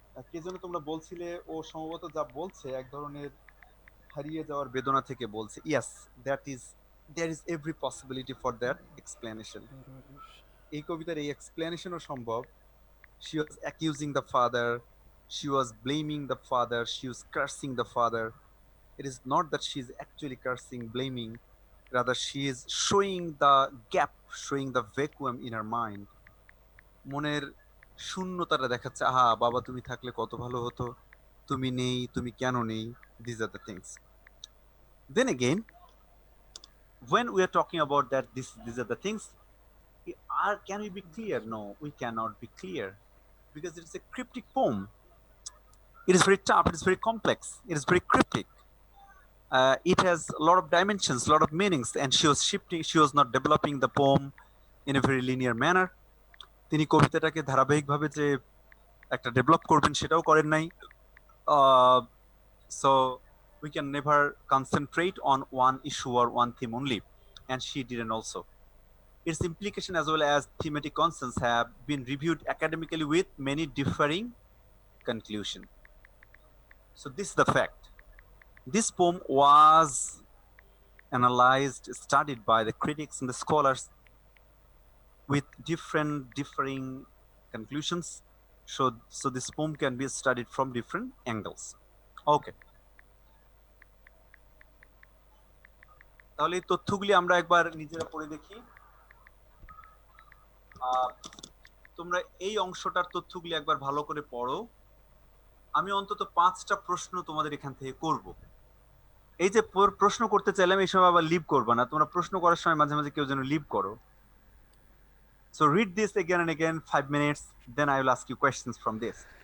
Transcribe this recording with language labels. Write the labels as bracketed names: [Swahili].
[Bangla] কে যেন তোমরা বলছিলে ও সম্ভবত যা বলছে এক ধরনের হারিয়ে যাওয়ার বেদনা থেকে বলছে। [English] Yes, there is every possibility for that explanation. [Bangla] এই কবিতার এই এক্সপ্লেনেশনও সম্ভব। [English] She was accusing the father, she was blaming the father, she was cursing the father. It is not that she is actually cursing, blaming, rather she is showing the gap, showing the vacuum in her mind. [Bangla] মনের শূন্যতাটা দেখাচ্ছে, আহা বাবা তুমি থাকলে কত ভালো হতো, তুমি নেই, তুমি কেন নেই, [English] these are the things. Then again, when we are talking about that, these are the things, can we be clear? No, we cannot be clear, because it is a cryptic poem. It is very tough, it is very complex, it is very cryptic. It has a lot of dimensions, a lot of meanings, and she was not developing the poem in a very linear manner. [Bangla] তিনি কবিতাটাকে ধারাবাহিকভাবে যে একটা develop করবেন সেটাও করেন নাই। [English] So we can never concentrate on one issue or one theme only, and she didn't also. Its implication as well as thematic concerns have been reviewed academically with many differing conclusions. So this is the fact. This poem was analyzed, studied by the critics and the scholars with differing conclusions. So this poem can be studied from different angles. Okay. [Bangla] তাহলে এই তথ্যগুলি আমরা একবার নিজেরা পড়ে দেখি। তোমরা এই অংশটার তথ্যগুলি একবার ভালো করে পড়ো। আমি অন্তত 5টা প্রশ্ন তোমাদের এখান থেকে করব। এই যে প্রশ্ন করতে চাইলাম এই সময় আবার লিভ করবা না, তোমরা প্রশ্ন করার সময় মাঝে মাঝে কেউ যেন লিভ করো। [English] So read this again and again, 5 minutes, then I will ask you questions from this.